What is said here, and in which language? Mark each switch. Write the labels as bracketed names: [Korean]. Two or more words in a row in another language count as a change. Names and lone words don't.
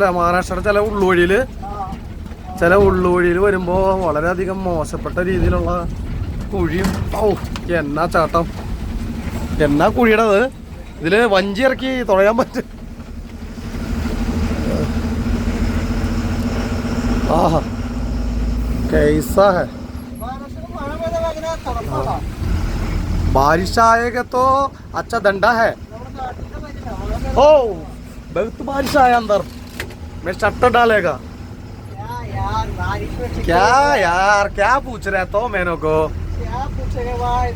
[Malayalam] മഹാരാഷ്ട്രയുടെ ചില ഉള്ളുവഴിയിൽ വരുമ്പോൾ വളരെയധികം മോശപ്പെട്ട രീതിയിലുള്ള കുഴിയും. ഓ എന്നാ ചാട്ടം, എന്നാ കുഴിയുടേത്. ഇതിൽ വഞ്ചി ഇറക്കി തുഴയാൻ പറ്റും. [Hindi] ആഹാ कैसा है बारिश आएगा तो अच्छा धंधा है. ओ बहुत बारिश आया अंदर, मैं शटर डालेगा. क्या यार क्या पूछ रहे तो मैंने को क्या पूछेगा भाई.